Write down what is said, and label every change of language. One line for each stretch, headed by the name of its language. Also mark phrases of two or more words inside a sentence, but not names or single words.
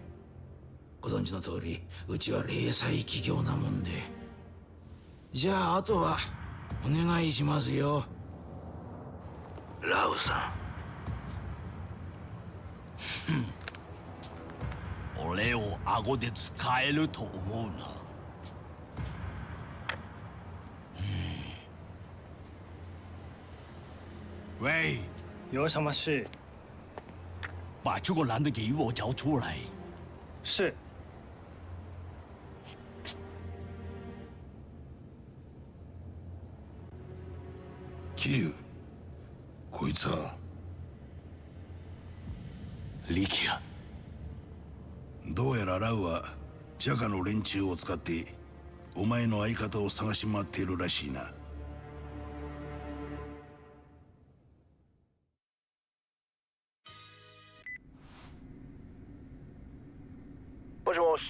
Japanese: ご存知の通り、うちは零細企業なもんで。じゃああとはお願いしますよ、ラウさん。俺を顎で使えると思うな。
Chinese: 喂，有什么事？把这个男的给我交出来。是。
Japanese: 桐生、こいつは力也。どうやらラウはジャカの連中を使ってお前の相方を探し回っているらしいな。もしもし。